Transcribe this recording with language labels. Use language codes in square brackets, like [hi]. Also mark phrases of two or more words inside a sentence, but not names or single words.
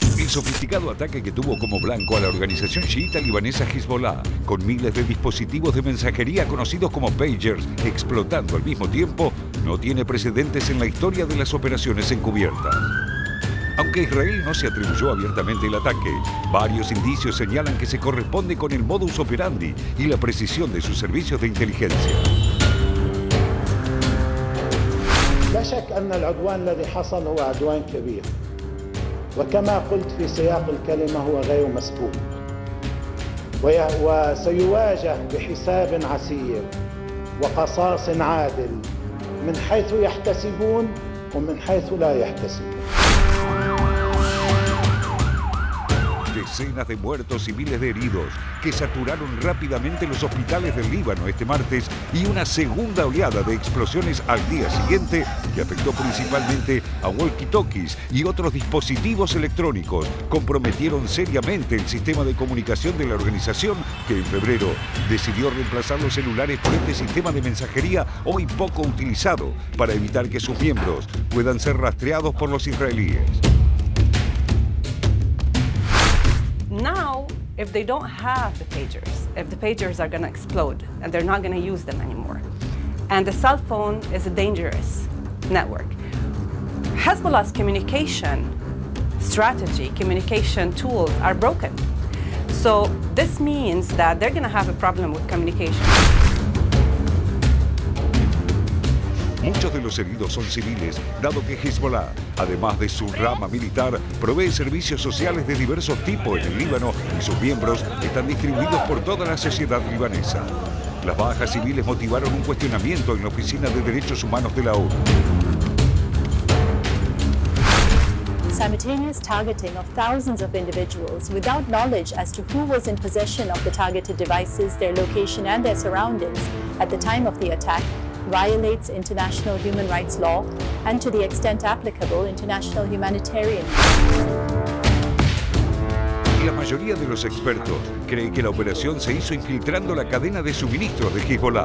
[es] sofisticado ataque que tuvo como blanco a la organización chiita libanesa Hezbollah, con miles de dispositivos de mensajería conocidos como pagers explotando al mismo tiempo, no tiene precedentes en la historia de las operaciones encubiertas. Aunque Israel no se atribuyó abiertamente el ataque, varios indicios señalan que se corresponde con el [la] modus operandi [es] y la precisión de sus servicios de inteligencia. [ar] لا شك أن العدوان الذي حصل هو عدوان كبير وكما قلت في سياق الكلمة هو غير مسبوق وسيواجه بحساب عسير وقصاص عادل من حيث يحتسبون ومن حيث لا يحتسبون. [es] Decenas de muertos y miles de heridos que saturaron rápidamente los hospitales del Líbano este martes y una segunda oleada de explosiones al día siguiente que afectó principalmente a walkie-talkies y otros dispositivos electrónicos, comprometieron seriamente el sistema de comunicación de la organización que en febrero decidió reemplazar los celulares por este sistema de mensajería hoy poco utilizado para evitar que sus miembros puedan ser rastreados por los israelíes. [en] Now, if they don't have the pagers are going to explode and they're not going to use them anymore. And the cell phone is a dangerous network. Hezbollah's communication strategy, communication tools are broken. So this means that they're going to have a problem with communication. [es] Muchos de los heridos son civiles, dado que Hezbollah, además de su rama militar, provee servicios sociales de diversos tipos en el Líbano y sus miembros están distribuidos por toda la sociedad libanesa. Las bajas civiles motivaron un cuestionamiento en la Oficina de Derechos Humanos de la ONU. [en] Simultaneous targeting of thousands of individuals without knowledge as to who was in possession of the targeted devices, their location and their surroundings at the time of the attack violates international human rights law and, to the extent applicable, international humanitarian law. [es] La mayoría de los expertos cree que la operación se hizo infiltrando la cadena de suministros de Hezbollah.